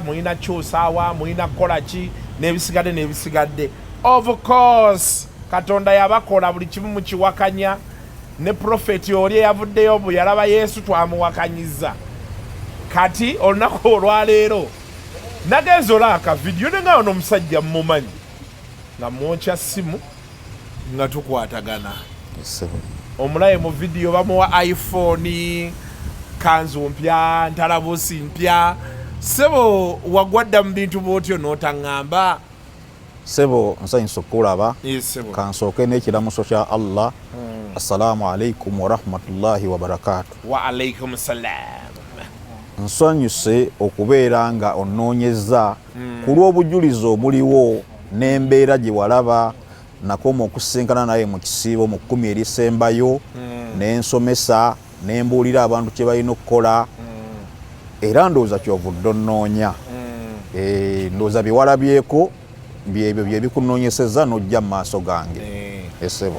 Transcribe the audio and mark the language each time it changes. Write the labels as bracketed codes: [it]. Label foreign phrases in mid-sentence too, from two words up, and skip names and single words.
[lg] mulina kyusaawa mulina kukola ki n'ebisigadde [en] of course [lg] Katonda yabakola buli kimu mu kiwakanya ne profeti oli eyavuddeyo bwe yalaba Yesu twamuwakanyiza kati olunaku olwaleero nagenza olaaka vidiyo ne nga ono omusajja mmumanyi nga mwokya ssimu nga tukwatagana omulabe mu video bamuwa iPhone, kanzu mpya, ntalabusi mpya. Sebo wagwadda mu bintu bwotyo n'otaŋŋamba. Sebo nsanyusa okulaba. Sebo. Kansooke n'ekiramuso kya Allah. [ar] السلام عليكم ورحمة الله وبركاته. وعليكم السلام. [lg] Nsanyuse okubeera nga onnoonyeza ku lw'obujulizi obuliwo n'embeera gye walaba nakoma okusisinkana naye mu kisiibo mu 10 erisembayo n'ensomesa n'embuulira abantu kye balina okukola era ndowooza kyovudde onnoonya ndowooza bye walabyeko byebyo bye bikunoonyeseza n'ojja mu maaso gange esebo.